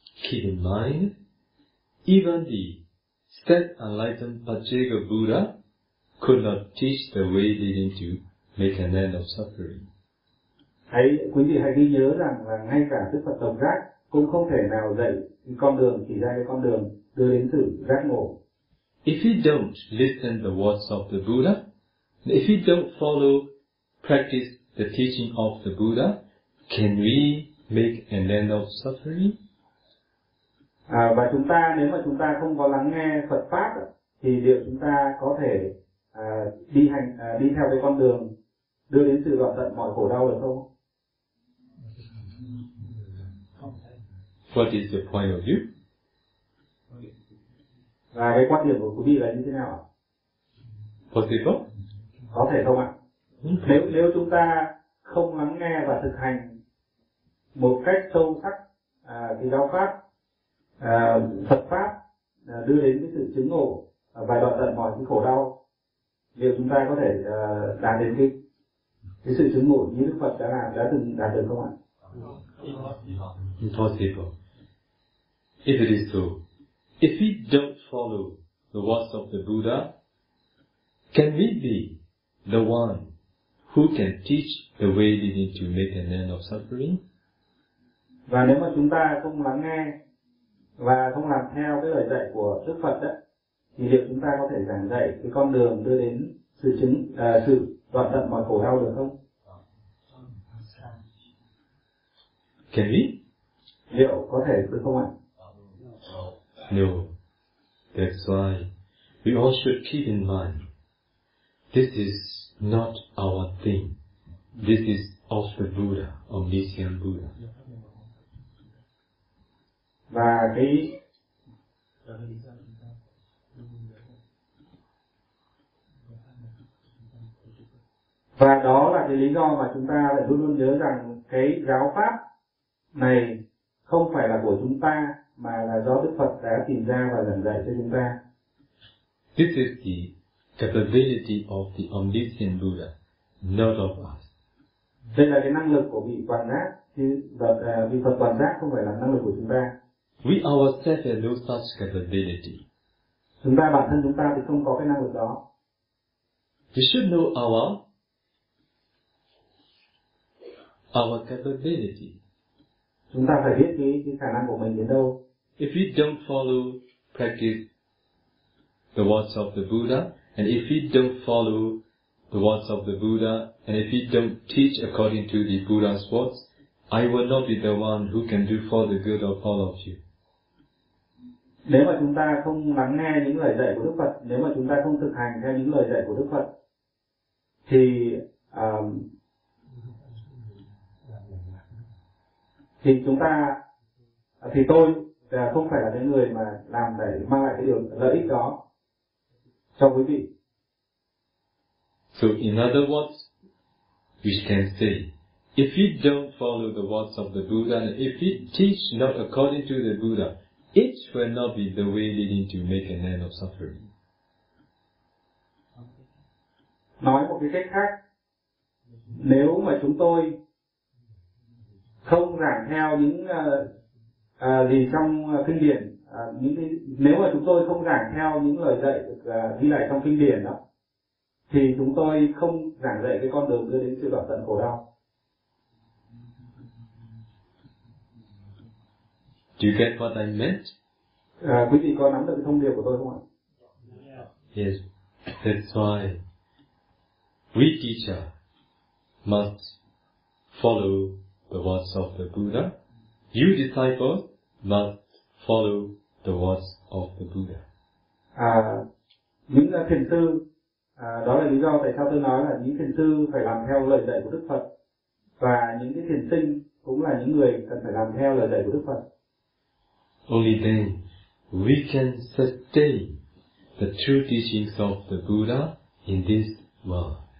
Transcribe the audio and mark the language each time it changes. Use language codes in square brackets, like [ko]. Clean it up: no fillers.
[en] Keep in mind, even the state enlightened Pachega Buddha could not teach the way leading to make an end of suffering. [vi] Hãy quý vị hãy ghi nhớ rằng là ngay cả Đức Phật Tổng Giác cũng không thể nào dạy con đường, chỉ ra cái con đường đưa đến sự giác ngộ. [en] If he don't listen the words of the Buddha, if he don't follow practice the teaching of the Buddha, can we make an end of suffering? [vi] Và chúng ta, nếu mà chúng ta không có lắng nghe Phật pháp thì liệu chúng ta có thể đi theo cái con đường đưa đến sự đoạn tận mọi khổ đau được không? [en] What is the point of view? [vi] Và cái quan điểm của quý vị là như thế nào ạ? [en] Possible? [vi] Có thể không ạ? Nếu chúng ta không lắng nghe và thực hành một cách sâu sắc thì giáo pháp Phật pháp đưa đến cái sự chứng ngộ và đoạn tận mọi cái khổ đau, liệu chúng ta có thể đạt đến cái sự chứng ngộ như Đức Phật đã từng đạt được không ạ? [en] Impossible. If it is so, if we don't follow the words of the Buddha, can we be the one who can teach the way leading to make an end of suffering? [vi] Và nếu mà chúng ta không lắng nghe và không làm theo cái lời dạy của Đức Phật đó, thì liệu chúng ta có thể giảng dạy cái con đường đưa đến sự đoạn tận mọi khổ đau được không? [en] Can we? [vi] Liệu có thể được không ạ? [en] No, that's why we all should keep in mind this is not our thing. This is of the Buddha, omniscient Buddha. [vi] Và cái và đó là cái lý do mà chúng ta lại luôn luôn nhớ rằng cái giáo pháp này không phải là của chúng ta, mà là do Đức Phật đã tìm ra và giảng dạy cho chúng ta. [en] This is the capability of the omniscient Buddha, not of us. [vi] Đây là cái năng lực của vị Quan Giác, vị Phật Quan Giác, không phải là năng lực của chúng ta. [en] We ourselves have no such capability. [vi] Chúng ta bản thân chúng ta thì không có cái năng lực đó. [en] We should know our capability. [vi] Chúng ta phải biết cái khả năng của mình đến đâu. [en] If we don't follow practice the words of the Buddha, and if we don't follow the words of the Buddha, and if we don't teach according to the Buddha's words, I will not be the one who can do for the good of all of you. [vi] Nếu mà chúng ta không lắng nghe những lời dạy của Đức Phật, nếu mà chúng ta không thực hành theo những lời dạy của Đức Phật, thì tôi không phải là cái người mà làm để mang lại cái điều lợi ích đó cho quý vị. [en] So in other words, we can say, if we don't follow the words of the Buddha, and if we teach not according to the Buddha, it will not be the way leading to make an end of suffering. [vi] Nói một cái cách khác, nếu mà chúng tôi không giảng theo những gì trong kinh điển, nếu mà chúng tôi không giảng theo những lời dạy được ghi lại trong kinh điển đó, thì chúng tôi không giảng dạy cái con đường đưa đến sự đoạn tận khổ đau. [en] Do you get what I meant? [vi] Quý vị có nắm được thông điệp của tôi không ạ? [en] Yes, that's why we teacher must follow the words of the Buddha. You disciples must follow the words of the Buddha. [vi] Những thiền sư, đó là lý do tại sao tôi nói là những thiền sư phải làm theo lời dạy của Đức Phật, và những cái thiền sinh cũng là những người cần phải làm theo lời dạy của Đức Phật. [en] Only then we can sustain the true teachings of the Buddha in this world.